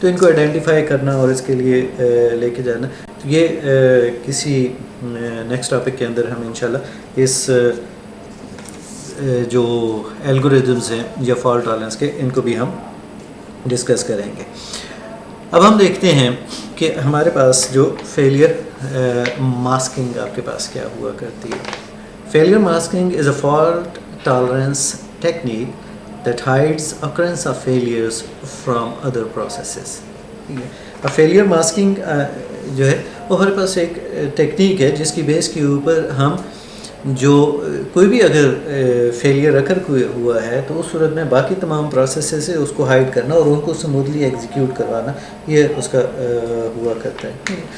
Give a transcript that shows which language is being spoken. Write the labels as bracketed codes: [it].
[ur] تو ان کو آئیڈینٹیفائی کرنا اور اس کے لیے لے کے جانا, تو یہ کسی نیکسٹ ٹاپک کے اندر ہم انشاءاللہ اس جو الگوریدمز ہیں یا فالٹ ٹالرنس کے ان کو بھی ہم ڈسکس کریں گے. اب ہم دیکھتے ہیں کہ ہمارے پاس جو فیلئر ماسکنگ آپ کے پاس کیا ہوا کرتی ہے. [en] Failure masking is a fault tolerance technique that hides occurrence of failures from other processes. [ur] اب فیلئر ماسکنگ جو ہے وہ ہمارے پاس ایک ٹیکنیک ہے جس کی بیس کے اوپر ہم جو کوئی بھی اگر فیلئر اکر ہوا ہے تو اس صورت میں باقی تمام پروسیسز سے اس کو ہائڈ کرنا اور ان کو سموتھلی ایگزیکیوٹ کروانا, یہ اس کا ہوا کرتا ہے.